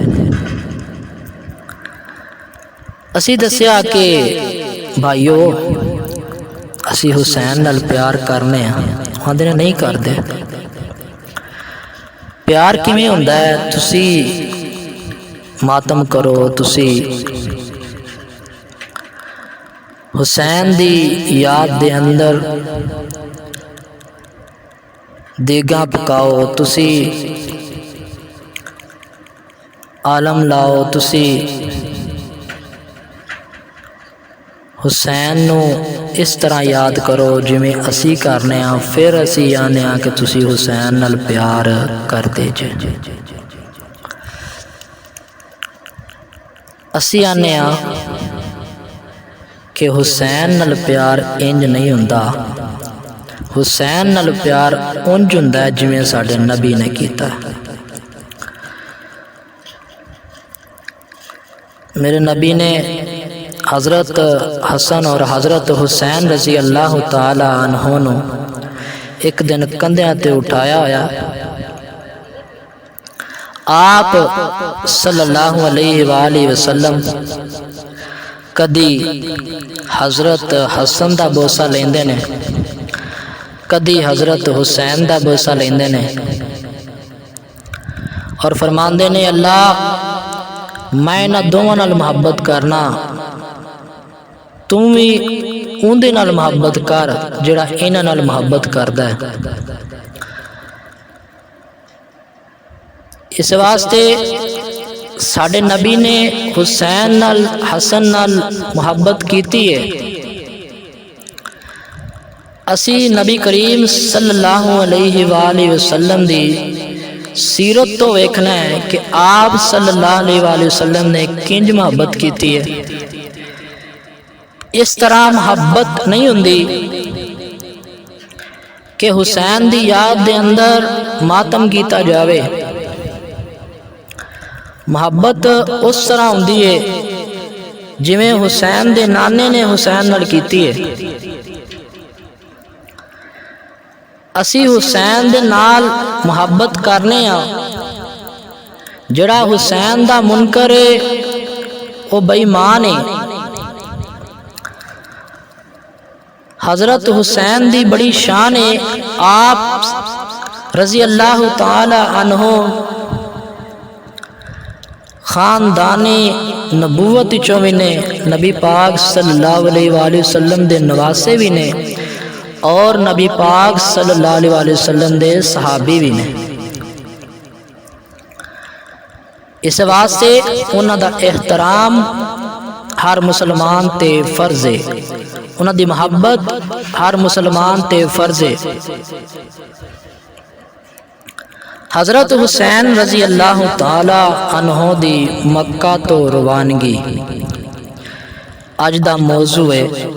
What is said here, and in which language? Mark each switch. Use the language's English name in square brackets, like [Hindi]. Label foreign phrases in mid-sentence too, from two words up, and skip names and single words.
[Punjabi] اسی دسیا کہ بھائیو اسی حسین نال پیار کرنے ہیں، آندے نہیں کرتے۔ پیار کیویں ہوندا ہے؟ تسی ماتم کرو، تسی حسین دی یاد دے اندر دیگاں پکاؤ، تسی عالم لاؤ، تسی حسین نو اس طرح یاد کرو جویں اسی کرنے ہاں، پھر اسی آنے ہاں کہ تسی حسین نال پیار کرتے جے۔ اسی آنے ہاں کہ حسین نال پیار انج نہیں ہوندا، حسین نال پیار انج ہوندا ہے جویں ساڈے نبی نے کیتا۔ میرے نبی نے حضرت حسن اور حضرت حسین [Arabic] رضی اللہ تعالی عنہ [Punjabi] نو ایک دن کندھیاں تے اٹھایا ہویا، آپ [Arabic] صلی اللہ علیہ وآلہ وسلم [Punjabi] کدی حضرت حسن دا بوسہ لیندے نے، کدی حضرت حسین دا بوسہ لیندے نے، اور فرماندے نے اللہ میں انہاں دوواں نال محبت کرنا، [Urdu] تم بھی [Punjabi] اون دے نال محبت کر جڑا انہاں نال محبت کردا ہے۔ اس واسطے ساڈے نبی نے حسین نال حسن نال محبت کیتی ہے۔ اسی نبی کریم [Arabic] صلی اللہ علیہ وآلہ وسلم [Punjabi] دی سیرت تو ویکھنا ہے کہ آپ [Arabic] صلی اللہ علیہ وآلہ وسلم [Punjabi] نے کنج محبت کیتی ہے۔ اس طرح محبت نہیں ہوندی کہ حسین دی یاد دے اندر ماتم کیتا جاوے، محبت اس طرح ہوندی ہے جویں حسین دے نانے نے حسین نال کیتی ہے۔ اسی حسین دے نال محبت کرنے ہاں، جڑا حسین دا منکر ہے وہ بے ایمان ہے۔ حضرت حسین دی بڑی شان ہے، آپ [Arabic] رضی اللہ تعالی عنہ [Punjabi] خاندان نبوت چوں بھی نے، نبی پاک [Arabic] صلی اللہ علیہ وآلہ وسلم [Punjabi] دے نواسے بھی نے، اور نبی پاک [Arabic] صلی اللہ علیہ وسلم [Punjabi] دے صحابی بھی نے۔ اس واسطے انہاں دا احترام ہر مسلمان تے فرض ہے، انہاں دی محبت ہر مسلمان تے فرض ہے۔ حضرت حسین [Arabic] رضی اللہ تعالی عنہ [Punjabi] دی مکہ تو روانگی اج دا موضوع ہے۔